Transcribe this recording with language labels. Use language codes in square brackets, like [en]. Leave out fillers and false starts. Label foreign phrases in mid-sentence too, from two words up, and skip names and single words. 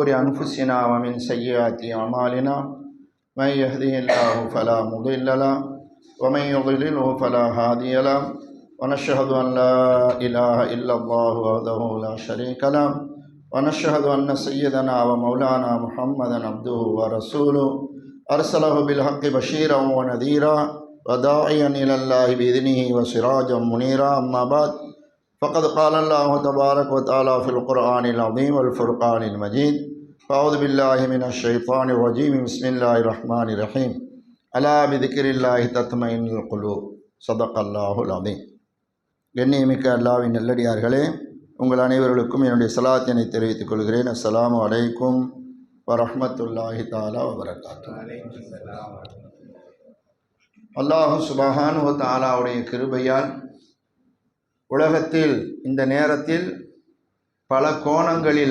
[ar] أنفسنا ومن سيئات أعمالنا من يهده الله فلا مضل له ومن يضلله فلا هادي له ونشهد أن لا إله إلا الله وحده لا شريك له ونشهد أن سيدنا ومولانا محمدا عبده ورسوله أرسله بالحق بشيرا ونذيرا وداعيا إلى الله بإذنه وسراجا منيرا. أما بعد فقد قال الله تبارك وتعالى في القرآن العظيم والفرقان المجيد. فأعوذ بالله من الشيطان الرجيم. بسم الله الرحمن الرحيم. ألا بذكر الله تطمئن القلوب. صدق الله العظيم. [ta] கண்ணியமிக்க அல்லாஹ்வின் நல்லடியார்களே, உங்கள் அனைவர்களுக்கும் என்னுடைய சலாத்தினை தெரிவித்துக் கொள்கிறேன். [ar] السلام عليكم ورحمة الله تعالى وبركاته. الله سبحانه وتعالى [ta] கிருபையால் உலகத்தில் இந்த நேரத்தில் பல கோணங்களில்